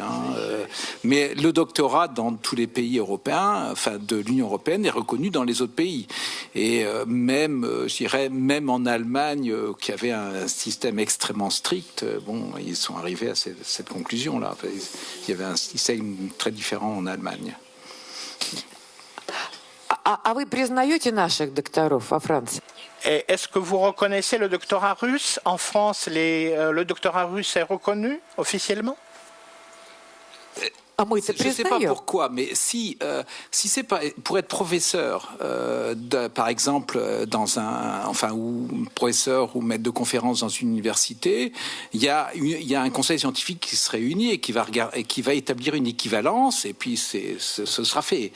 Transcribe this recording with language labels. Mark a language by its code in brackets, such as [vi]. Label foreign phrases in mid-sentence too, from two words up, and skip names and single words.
[fr] Mais le doctorat dans tous les pays européens, enfin de l'Union européenne, est reconnu dans les autres pays. Et même, je dirais, même en Allemagne, qui avait un système extrêmement strict, bon, ils sont arrivés à cette conclusion-là. Il y avait un système très différent en Allemagne. [ru] А вы признаете наших докторов во Франции? [fr] Est-ce que vous reconnaissez le doctorat russe? En France, le doctorat russe est reconnu officiellement? Je ne sais pas pourquoi, mais si c'est pas pour être professeur, par exemple ou professeur ou maître de conférence dans une université, il y a un conseil scientifique qui se réunit et qui va établir une équivalence, et puis ce sera fait.